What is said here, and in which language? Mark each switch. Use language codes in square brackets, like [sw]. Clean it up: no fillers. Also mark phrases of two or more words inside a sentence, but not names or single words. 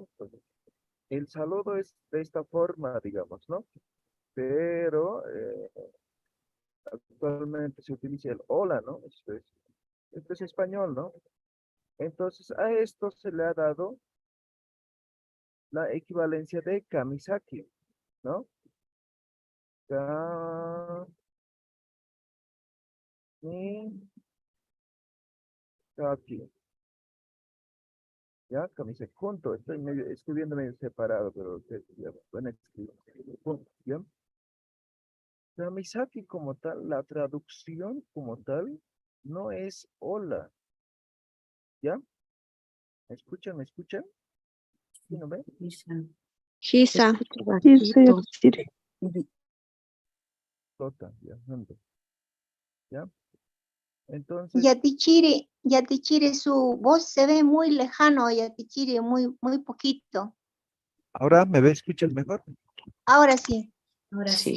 [es] Entonces, el saludo es de esta forma, digamos, ¿no? Pero actualmente se utiliza el hola, ¿no? Esto es español, ¿no? Entonces, a esto se le ha dado la equivalencia de kamisaki, ¿no? Kamisaki, ¿ya? Kamisaki, junto, estoy escribiendo medio separado, pero ya, van a escribir junto, ¿ya? Kamisaki como tal, la traducción como tal, no es hola, ¿ya? ¿Me escuchan? ¿Me escuchan? ¿Sí, no ven? Hisa. [ay] Hisa yatichiri. [es] Flota, ya, junto, ¿ya? Entonces, Yatichiri. Yatichiri, su voz se ve muy lejano, Yatichiri, muy, muy poquito. ahora me ve, escuchas mejor. Ahora sí. Ahora sí.